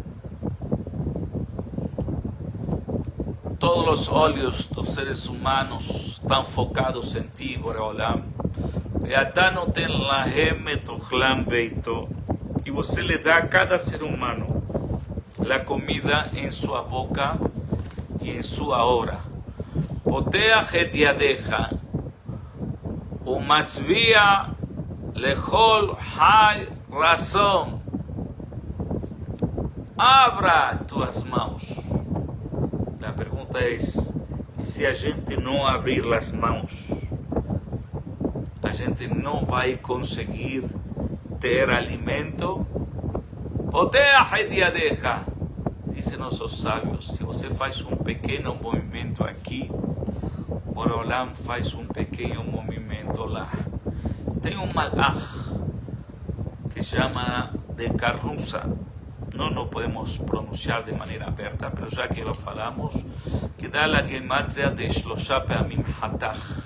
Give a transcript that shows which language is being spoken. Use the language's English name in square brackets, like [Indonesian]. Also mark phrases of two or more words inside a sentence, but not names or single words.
[Portuguese] Todos os olhos dos seres humanos estão focados em ti, Boreolam. E você lhe dá a cada ser humano a comida em sua boca e em sua hora. [Hebrew] פותח את ידך ומשביע לכל חי רצון. [Portuguese] Abra tuas mãos. A pergunta é: se a gente não abrir as mãos, a gente não vai conseguir ter alimento? [Hebrew] פותח את ידך, [Portuguese] dizem nossos sábios. Se você faz um pequeno movimento aqui, Boreolam faz um pequeno movimento lá. Tem um malach que se chama de carnusa. Não podemos pronunciar de maneira aberta, mas já que lo falamos, que dá a gematria de [Hebrew] שלשה פעמים התך.